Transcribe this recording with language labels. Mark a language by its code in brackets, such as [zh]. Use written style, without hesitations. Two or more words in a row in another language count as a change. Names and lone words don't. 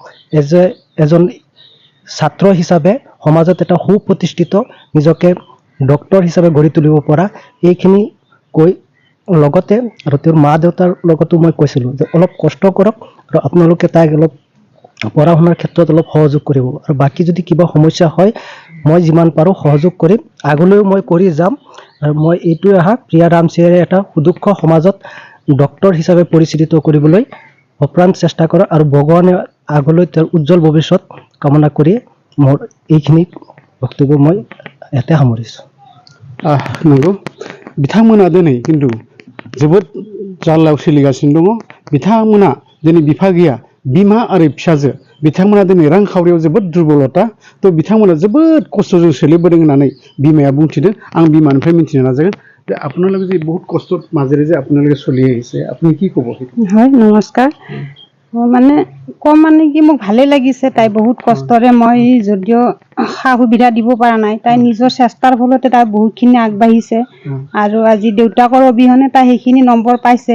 [as] এজন ছাত্ৰ হিচাপে সমাজত এটা সুপ্ৰতিষ্ঠিত নিজকে ডক্টৰ হিচাপে গঢ়ি তুলিব পৰা, এইখিনি কৈ লগতে আৰু তেওঁৰ মা দেউতাৰ লগতো মই কৈছিলোঁ যে অলপ কষ্ট কৰক আৰু আপোনালোকে তাইক অলপ পঢ়া শুনাৰ ক্ষেত্ৰত অলপ সহযোগ কৰিব আৰু বাকী যদি কিবা সমস্যা হয় মই যিমান পাৰোঁ সহযোগ কৰিম, আগলৈও মই কৰি যাম। আৰু মই এইটোৱে প্ৰিয়া ৰামচিয়াৰীয়ে এটা সুদক্ষ সমাজত ডক্টৰ হিচাপে পৰিচালিত কৰিবলৈ অপ্ৰাণ চেষ্টা কৰে আৰু ভগৱানে আগলৈ তেওঁৰ উজ্জ্বল ভৱিষ্যত কামনা কৰি মোৰ এইখিনি বক্তব্য মই ইয়াতে সামৰিছোঁ। [brx] नंगौ, बिथांमोना दिनै खिन्थु जोबोद जारलायाव सोलिगासिनो दङ। बिथांमोना दिनै बिफा गैया, बिमा आरो फिसाजो बिथांमोना दिनै रांखावरियाव जोबोद दुर्बलता। तो बिथांमोना जोबोद खस्थ'जों सोलिबोदों होननानै बिमाया बुंथिदों। आं बिमानिफ्राय मिथिनो नाजागोन [as] যে আপোনালোকে যে বহুত কষ্টৰ মাজেৰে যে আপোনালোকে চলি আহিছে আপুনি কি ক'ব? হয়, নমস্কাৰ। মানে কম মানে কি মোক ভালেই লাগিছে। তাই বহুত কষ্টৰে, মই যদিও সা সুবিধা দিব পৰা নাই, তাই নিজৰ চেষ্টাৰ ফলতে তাই বহুতখিনি আগবাঢ়িছে আৰু আজি দেউতাকৰ অবিহনে তাই সেইখিনি নম্বৰ পাইছে।